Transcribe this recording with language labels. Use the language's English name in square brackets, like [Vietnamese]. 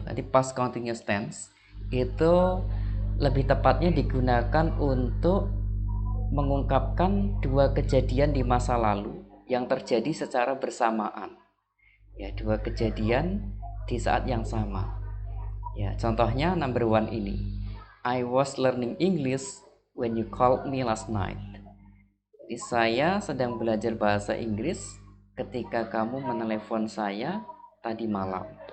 [Indonesian] Jadi past continuous tense itu lebih tepatnya digunakan untuk mengungkapkan dua kejadian di masa lalu yang terjadi secara bersamaan. Ya, dua kejadian di saat yang sama. Ya, contohnya number 1 ini. [English] I was learning English when you called me last night. [Indonesian] Jadi saya sedang belajar bahasa Inggris ketika kamu menelepon saya tadi malam.